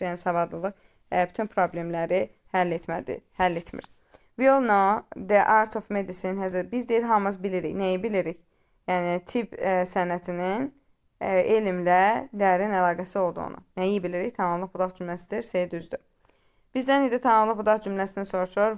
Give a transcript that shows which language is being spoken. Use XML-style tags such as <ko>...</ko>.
<az>Yəni, savadlılıq bütün problemləri həll etmir.</az> <en>We all know the art of medicine has a...</en> <az>Biz deyir, hamımız bilirik. Nəyi bilirik? Yəni, tibb sənətinin elmlə dərin əlaqəsi olduğunu. Nəyi bilirik? Tamamlıq budaq cümləsidir. C düzdür. Bizdən indi tamamlıq budaq cümləsini soruşur.</az>